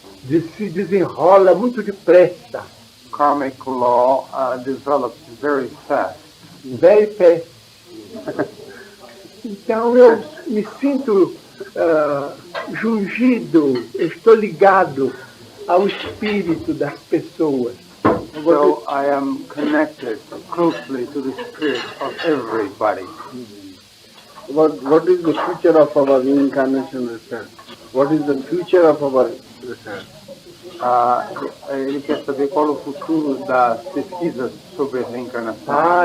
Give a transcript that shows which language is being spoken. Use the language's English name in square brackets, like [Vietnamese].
[Portuguese] se desenrola muito depressa. [English] Karmic law develops very fast. Very fast. [Portuguese] Então eu me sinto jungido, estou ligado ao espírito das pessoas. [English] So I am connected closely to the spirit of everybody. What is the future of our reincarnation research? What is the future of our research? [Portuguese] Ele quer saber qual é o futuro das pesquisas sobre a reencarnação.